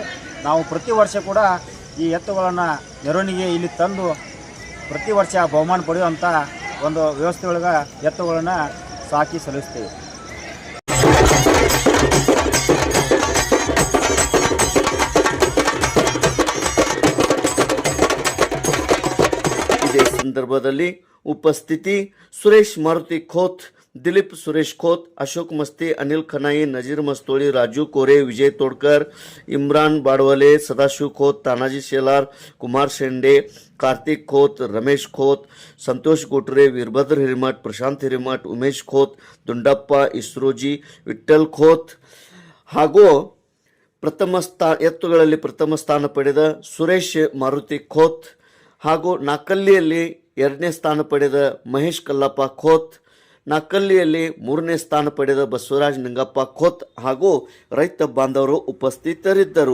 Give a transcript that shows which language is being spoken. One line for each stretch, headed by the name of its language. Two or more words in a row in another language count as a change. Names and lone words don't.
Kannada: ನಾವು ಪ್ರತಿ ವರ್ಷ ಕೂಡ ಈ ಎತ್ತುಗಳನ್ನು ಮೆರವಣಿಗೆ ಇಲ್ಲಿ ತಂದು ಪ್ರತಿ ವರ್ಷ ಬಹುಮಾನ ಪಡೆಯುವಂಥ ಒಂದು ವ್ಯವಸ್ಥೆಯೊಳಗೆ ಎತ್ತುಗಳನ್ನು ಸಾಕಿ ಸಲ್ಲಿಸ್ತೇವೆ. ಇದೇ ಸಂದರ್ಭದಲ್ಲಿ ಉಪಸ್ಥಿತಿ ಸುರೇಶ್ ಮಾರುತಿ ಖೋತ್, दिलीप सुरेश खोत, अशोक मस्ती, अनिल खनाई, नजीर मस्तोळी, राजू कोरे, विजय तोडकर, इम्रान बाडवले, सदाशिव खोत, तानाजी शेलार, कुमार शेंडे, कार्तिक खोत, रमेश खोत, संतोष गोटरे, वीरभद्र हिरेमठ, प्रशांत हिरेमठ, उमेश खोत, दुंडप्प इसरोजी, विठ्ठल खोत ಹಾಗೂ ಎತ್ತುಗಳಲ್ಲಿ ಪ್ರಥಮ ಸ್ಥಾನ ಪಡೆದ ಸುರೇಶ್ ಮಾರುತಿ ಖೋತ್ ಹಾಗೂ ನಾಕಲ್ಲಿಯಲ್ಲಿ 2ನೇ ಸ್ಥಾನ ಪಡೆದ ಮಹೇಶ್ ಕಲ್ಲಪ್ಪ ಖೋತ್, ನಾಕಲ್ಲಿಯಲ್ಲಿ 3ನೇ ಸ್ಥಾನ ಪಡೆದ ಬಸವರಾಜ್ ನಿಂಗಪ್ಪ ಖೋತ್ ಹಾಗೂ ರೈತ ಬಾಂಧವರು ಉಪಸ್ಥಿತರಿದ್ದರು.